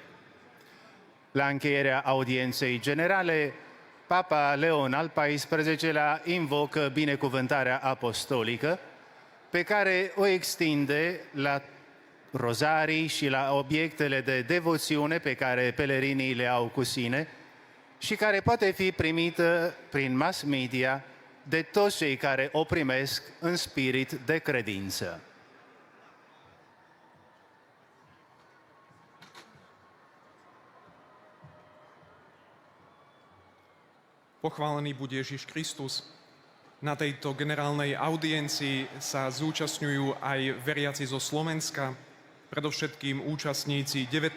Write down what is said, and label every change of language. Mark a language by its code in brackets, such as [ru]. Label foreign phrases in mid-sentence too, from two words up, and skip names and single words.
[ro] La încheierea audienței generale, Papa Leon al XIV-lea invocă binecuvântarea apostolică, pe care o extinde la rozarii și la obiectele de devoțiune pe care pelerinii le au cu sine și care poate fi primită prin mass media de toți cei care o primesc în spirit de credință. [sk] Pochválený buď Ježiš Kristus. Na tejto generálnej audiencii sa zúčastňujú aj veriaci zo Slovenska, predovšetkým účastníci 19.